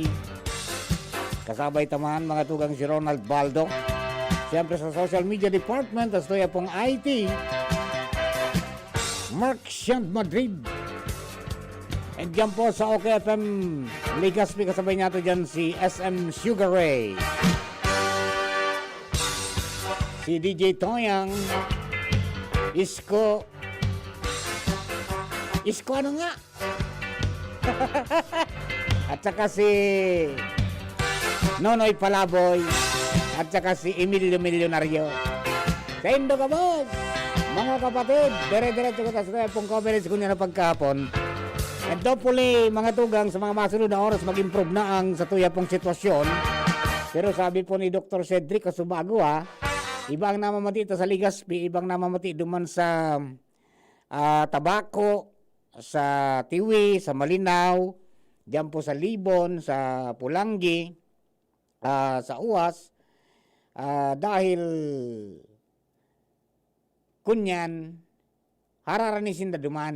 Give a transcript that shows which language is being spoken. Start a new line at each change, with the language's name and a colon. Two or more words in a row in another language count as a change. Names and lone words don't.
Bikol: Kasabay taman mga tugang si Ronald Baldo. Siyempre sa
English: social media department,
Bikol: as tuya pong IT, Mark Shand Madrid. And dyan po sa OKFM Legazpi, kasabay niya to dyan si SM Sugar Ray.
Filipino: Si DJ Toyang, Isko ano nga? At saka si Nonoy Palaboy. At saka si Emilio Milyonaryo.
Bikol: Sa Indo ka, boss! Mga kapatid, dire-diretso ko sa pong coverage ko niya na pagkahapon.
English: And hopefully,
Bikol: mga tugang, sa mga masunod na oras, mag-improve na ang sa tuya pong sitwasyon. Pero sabi po ni Dr. Cedric Kasubago, ibang namamati ito sa Legazpi, ibang namamati duman sa Tabaco, sa Tiwi, sa Malinaw, diyan po sa Libon, sa Pulangi, sa Uwas, dahil kunyan, hararanisin na duman.